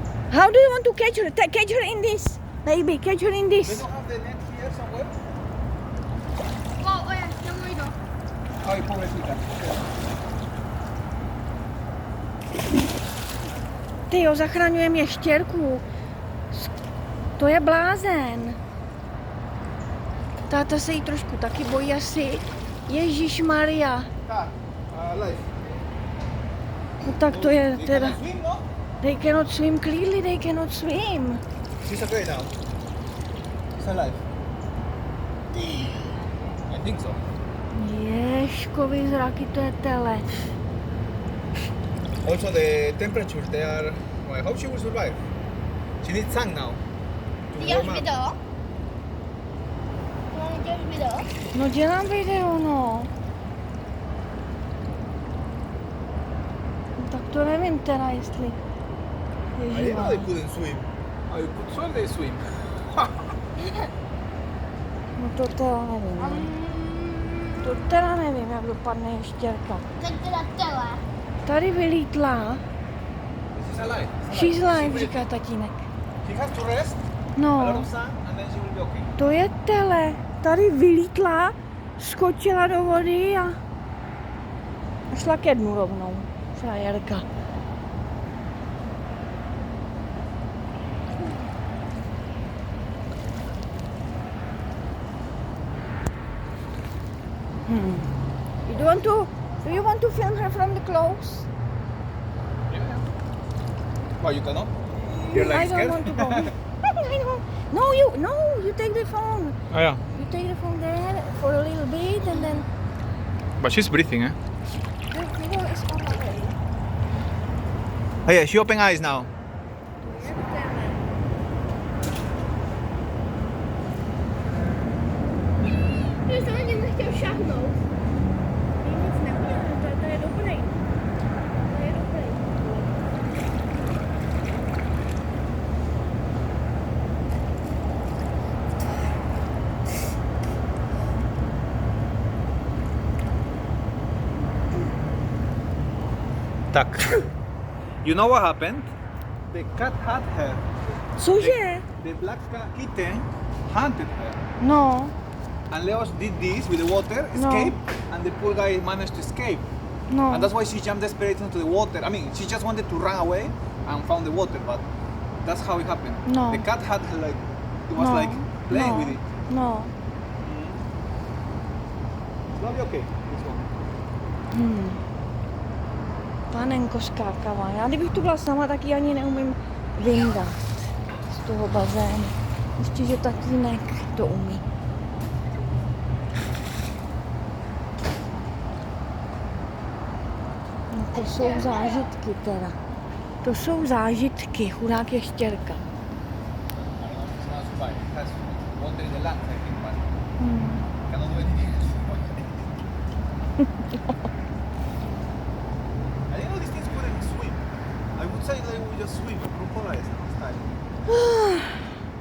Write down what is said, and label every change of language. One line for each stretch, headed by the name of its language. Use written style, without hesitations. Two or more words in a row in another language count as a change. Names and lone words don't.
English: How do you want to catch her? Catch her in this, baby. Catch her in They this. don't have the net here somewhere?
Spanish: Wow, ya me he ido. Ay, pobrecita.
Czech: Ty jo, zachraňujeme ještěrku. To je blázen. Táta se jí trošku taky bojí asi. Ježíš Maria.
English: Ah, life.
Czech: No tak to je
English: They
Czech: teda.
English: cannot swim, no? They cannot swim, clearly they cannot swim. She's okay now. She's alive. I think so.
Czech: Ježkovi zraky, to je tele.
English: Also the temperatures, they are... Well, I hope she will survive. She needs sun now. To
Czech: Děláš
English: warm up.
Czech: video? Děláš video? No dělám video, no. No tak to nevím teda, jestli je
English: I didn't
Czech: živá.
English: know they couldn't swim. I could swear they swim.
Czech: No to teda nevím. No. To teda nevím, jak dopadne ještěrka. Tak teda tele. Tady vylítla.
English: She's alive. She's alive,
Czech: říká tatínek.
English: She has to rest, a lot
Czech: No,
English: of sun, and then she will be okay.
Czech: to je tele. Tady vylítla, skočila do vody a šla ke dnu rovnou. Frajerka.
English: Do you want to film her from the close? Why you cannot? You're like I don't scared? want to go. I don't. No, you take the phone. Oh yeah. You take the phone there for a little bit and then But she's breathing, eh? the video is on the way. Oh yeah, she open eyes now.
Czech: Ty se na něm nechtěl šáhnout. Nic neudělám, to je dobrý. To je dobrý. Tak.
English: You know what happened? The cat had her.
Czech: Cože?
English: The black kitten hunted her.
Czech: No,
English: And Leos did this with the water,
Czech: No.
English: escape, and the poor guy managed to escape.
Czech: no.
English: And that's why she jumped desperate into the water. I mean, she just wanted to run away and found the water, but that's how it happened.
Czech: No.
English: The cat had her like, it was
Czech: No.
English: like playing
Czech: No.
English: with it.
Czech: No.
English: It's gonna be okay. This one.
Czech: Panenko skákavá. Já kdybych tu byla sama, tak ji ani neumím vyndat z toho bazénu. Ještě, že tatínek to umí. No to jsou zážitky teda. To jsou zážitky, chudák ještěrka.
English: I don't know if it's gonna survive. It has water in the lungs, I think, but cannot do anything else. I didn't know these things couldn't swim. I would say they would just swim, propellers style.